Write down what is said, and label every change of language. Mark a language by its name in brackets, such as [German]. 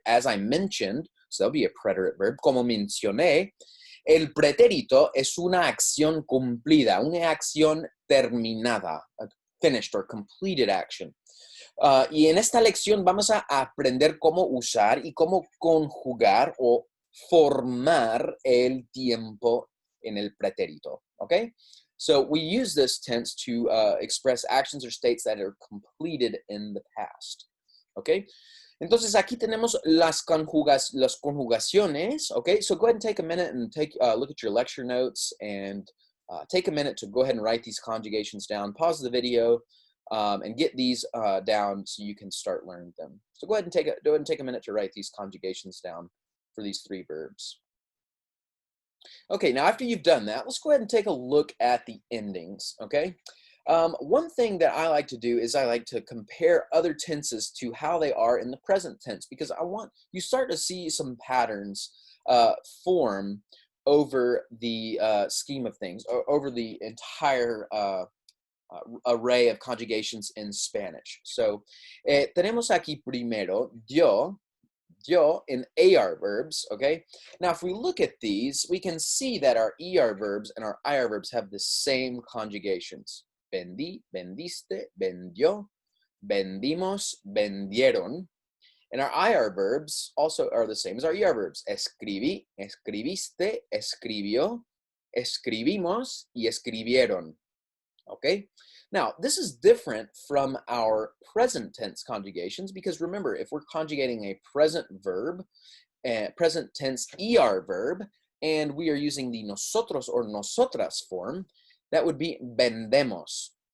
[English] As I mentioned, so that'll be a preterite verb. [Spanish] Como mencioné, el pretérito es una acción cumplida, una acción terminada, [English] a finished or completed action. [Spanish] Y en esta lección vamos a aprender cómo usar y cómo conjugar o formar el tiempo en el pretérito, ¿ok? [English] So we use this tense to express actions or states that are completed in the past, ¿ok? [Spanish] Entonces aquí tenemos las conjugaciones, okay? [English] So go ahead and take a minute and look at your lecture notes and take a minute to go ahead and write these conjugations down. Pause the video, and get these down so you can start learning them. So go ahead and take a minute to write these conjugations down for these 3 verbs. Okay, now after you've done that, let's go ahead and take a look at the endings, okay? One thing that I like to do is I like to compare other tenses to how they are in the present tense, because I want you start to see some patterns form over the scheme of things, or over the entire array of conjugations in Spanish. [Spanish] So, tenemos aquí primero yo [English] in AR verbs, okay? Now, if we look at these, we can see that our ER verbs and our IR verbs have the same conjugations. [Spanish] Vendí, vendiste, vendió, vendimos, vendieron. [English] And our IR verbs also are the same as our ER verbs. [Spanish] Escribí, escribiste, escribió, escribimos, y escribieron. [English] Okay? Now, this is different from our present tense conjugations because remember, if we're conjugating a present verb, present tense ER verb, and we are using the nosotros or nosotras form, that would be vendemos.